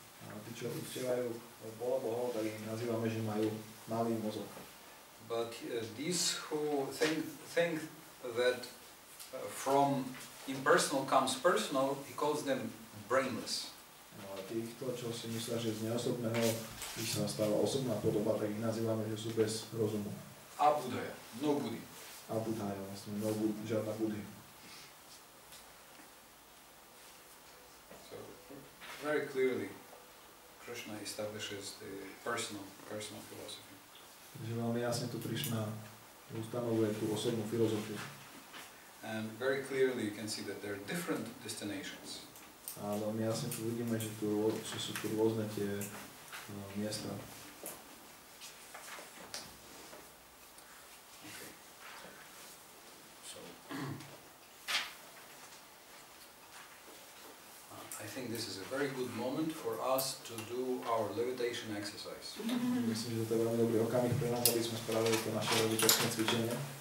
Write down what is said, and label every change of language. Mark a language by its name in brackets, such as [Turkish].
[Slovak] A tí, čo uctievajú bohov, tak ich nazývame, že majú malý mozog. [English] But these who think that from impersonal comes personal, he calls them brainless. [Slovak] No a týchto, čo si myslia, že z neosobného ich sa stáva osobná podoba, tak ich nazývame, že sú bez rozumu. [Sanskrit] Abudhaya, no buddhi. [Slovak] Abudhaya, vlastne [English] no buddhi, [Slovak] žiadna buddhi. [English] So very clearly Krishna establishes the personal philosophy. [Slovak] Takže veľmi jasne tu Krišna ustanovuje tú osobnú filozofiu. [English] And very clearly you can see that there are different destinations. [Slovak] A veľmi jasne tu vidíme, že sú tu rôzne tie miesta. [English] Okay. So I think this is a very very good moment for us to do our levitation exercise. [Slovak] Myslím, že to je veľmi dobrý okamih pre nás, aby sme spravili to naše levitačné cvičenie.